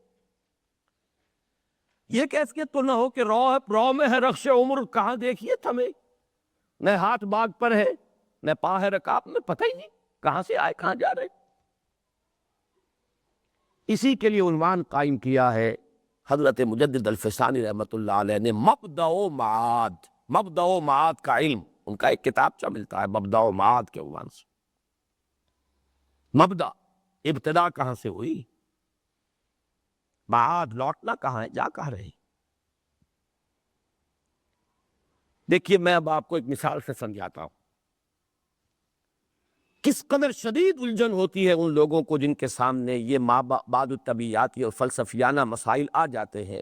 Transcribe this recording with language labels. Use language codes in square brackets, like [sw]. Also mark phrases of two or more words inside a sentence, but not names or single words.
[ur] یہ کیفیت تو نہ ہو کہ رو میں ہے رخش عمر، کہاں دیکھیے تھمے، نہ ہاتھ باغ پر ہے نہ پا ہے رکاب میں، پتہ ہی نہیں کہاں سے آئے کہاں جا رہے. اسی کے لیے عنوان قائم کیا ہے حضرت مجدد الفسانی [ar] رحمۃ اللہ علیہ [ur] نے، مبدأ و معاد، مبدأ و معاد کا علم، ان کا ایک کتابچہ ملتا ہے مبدأ و معاد کے عنوان سے۔ مبدأ، ابتدا کہاں سے ہوئی، معاد، لوٹنا کہاں ہے، جا کہاں رہے۔ دیکھیے میں اب آپ کو ایک مثال سے سمجھاتا ہوں کس قدر شدید الجھن ہوتی ہے ان لوگوں کو جن کے سامنے یہ بعض الطبیعیاتی اور فلسفیانہ مسائل آ جاتے ہیں۔